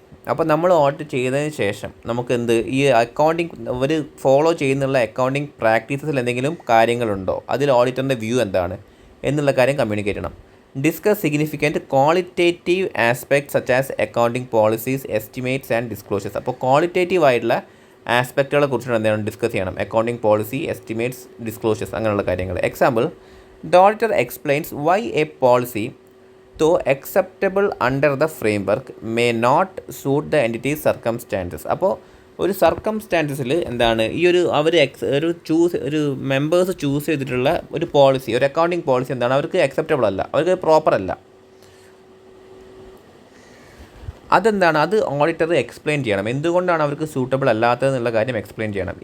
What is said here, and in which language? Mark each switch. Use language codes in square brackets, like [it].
[ml] അപ്പോൾ നമ്മൾ ഓഡിറ്റ് ചെയ്തതിന് ശേഷം നമുക്ക് ഈ അക്കൗണ്ടിങ് അവർ ഫോളോ ചെയ്യുന്നുള്ള അക്കൗണ്ടിങ് പ്രാക്ടീസസിൽ എന്തെങ്കിലും കാര്യങ്ങളുണ്ടോ, അതിൽ ഓഡിറ്ററിൻ്റെ വ്യൂ എന്താണ് എന്നുള്ള കാര്യം കമ്മ്യൂണിക്കേറ്റ് ചെയ്യണം. [en] Discuss significant qualitative aspects such as accounting policies, estimates and disclosures. [ml] അപ്പോൾ ക്വാളിറ്റേറ്റീവ് ആയിട്ടുള്ള ആസ്പെക്റ്റുകളെ കുറിച്ചിട്ട് എന്താണ് ഡിസ്കസ് ചെയ്യണം? അക്കൗണ്ടിങ് പോളിസി, എസ്റ്റിമേറ്റ്സ്, ഡിസ്ക്ലോഷേഴ്സ്, അങ്ങനെയുള്ള കാര്യങ്ങൾ. [en] Example, the auditor explains why a policy though acceptable under the framework may not suit the entity's circumstances. [ml] അപ്പോൾ ഒരു സർക്കംസ്റ്റാൻസസിൽ എന്താണ് ഒരു മെമ്പേഴ്സ് ചൂസ് ചെയ്തിട്ടുള്ള ഒരു പോളിസി, ഒരു അക്കൗണ്ടിങ് പോളിസി എന്താണ് അവർക്ക് അക്സെപ്റ്റബിൾ അല്ല, അവർക്ക് പ്രോപ്പർ അല്ല. അതെന്താണ്? അത് ഓഡിറ്റർ എക്സ്പ്ലെയിൻ ചെയ്യണം, എന്തുകൊണ്ടാണ് അവർക്ക് സൂട്ടബിൾ അല്ലാത്തതെന്നുള്ള കാര്യം എക്സ്പ്ലെയിൻ ചെയ്യണം.